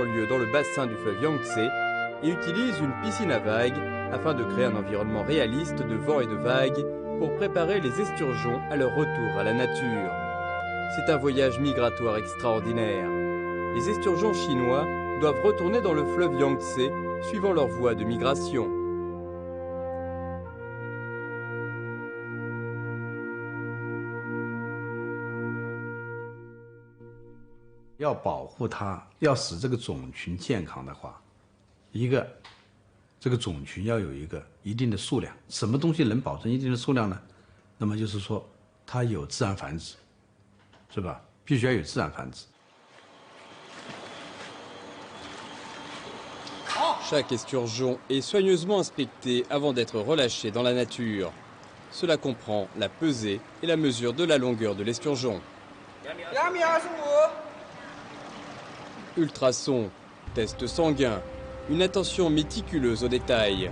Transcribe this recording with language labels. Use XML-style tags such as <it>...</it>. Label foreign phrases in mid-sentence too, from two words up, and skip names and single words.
<fr>lieu dans le bassin du fleuve Yangtze et utilisent une piscine à vagues afin de créer un environnement réaliste de vent et de vagues pour préparer les esturgeons à leur retour à la nature. C'est un voyage migratoire extraordinaire. Les esturgeons chinois doivent retourner dans le fleuve Yangtze suivant leur voie de migration.</fr> <zh>要保护它，要使这个种群健康的话，这个种群要有一个一定的数量。什么东西能保证一定的数量呢？那么就是说，它有自然繁殖，是吧？必须要有自然繁殖。</zh> <fr>Chaque esturgeon est soigneusement inspecté avant d'être relâché dans la nature. Cela comprend la pesée et la mesure de la longueur de l'esturgeon. Ultrasons, test sanguin, une attention méticuleuse aux détails.</fr>